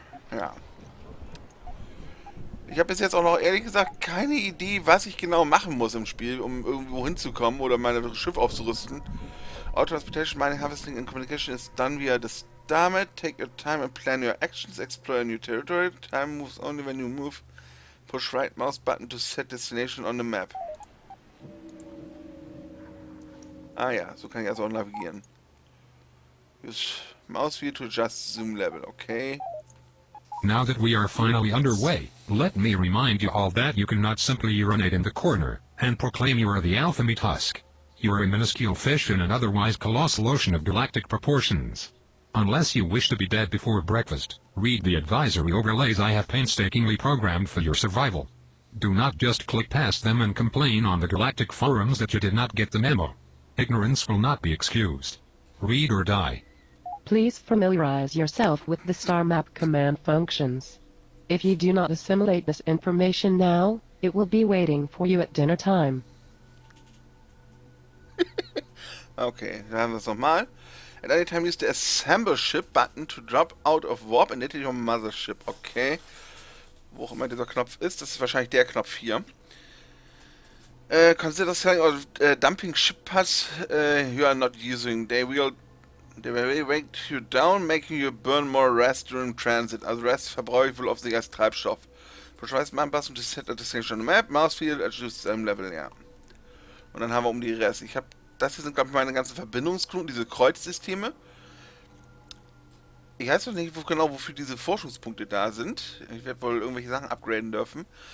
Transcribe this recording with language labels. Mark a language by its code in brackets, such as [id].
[de] Ja. Ich habe bis jetzt auch noch ehrlich gesagt keine Idee, was ich genau machen muss im Spiel, um irgendwo hinzukommen oder mein Schiff aufzurüsten. [en] Auto-Transportation, Mining, Harvesting and Communication is done via the Starmet. Take your time and plan your actions. Explore a new territory. Time moves only when you move. Push right mouse button to set destination on the map. [de] Ah ja, so kann ich also auch navigieren. [en] Use mouse wheel to adjust zoom level, okay. Now that we are finally underway, let me remind you all that you cannot simply urinate in the corner and proclaim you are the Alphamete Husk. You are a minuscule fish in an otherwise colossal ocean of galactic proportions. Unless you wish to be dead before breakfast, read the advisory overlays I have painstakingly programmed for your survival. Do not just click past them and complain on the galactic forums that you did not get the memo. Ignorance will not be excused. Read or die. Please familiarize yourself with the star map command functions. If you do not assimilate this information now, it will be waiting for you at dinner time. [de] Okay, dann haben wir es nochmal. [en] At any time use the assemble ship button to drop out of warp and into your mothership. Okay. [de] Wo auch immer dieser Knopf ist, das ist wahrscheinlich der Knopf hier. [en] Consider selling or dumping ship parts you are not using. They will weigh you down, making you burn more REZ during transit. [de] Also REZ verbrauche ich wohl offensichtlich als Treibstoff. [en] Push man button to set a destination on the map. Mouse wheel adjust level, [de] ja. Und dann haben wir um die REZ. Das hier sind, glaube ich, meine ganzen Verbindungsknoten, diese Kreuzsysteme. Ich weiß noch nicht genau, wofür diese Forschungspunkte da sind. Ich werde wohl irgendwelche Sachen upgraden dürfen.